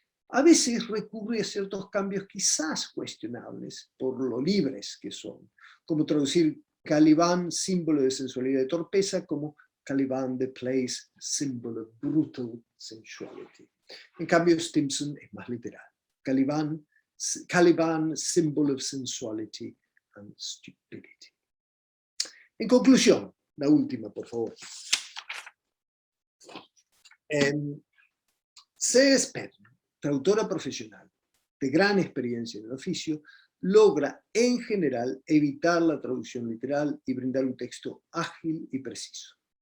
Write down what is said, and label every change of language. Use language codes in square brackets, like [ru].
[es] A veces recurre a ciertos cambios quizás cuestionables por lo libres que son, como traducir Caliban, símbolo de sensualidad y torpeza, como Caliban, [en] the place, symbol of brutal sensuality. [es] En cambio, Stimson es más literal. [en] Caliban, symbol of sensuality and stupidity. [es] En conclusión, la última, por favor. C.S. Pedden, traductora profesional de gran experiencia en el oficio, logra en general evitar la traducción literal y brindar un texto ágil y preciso.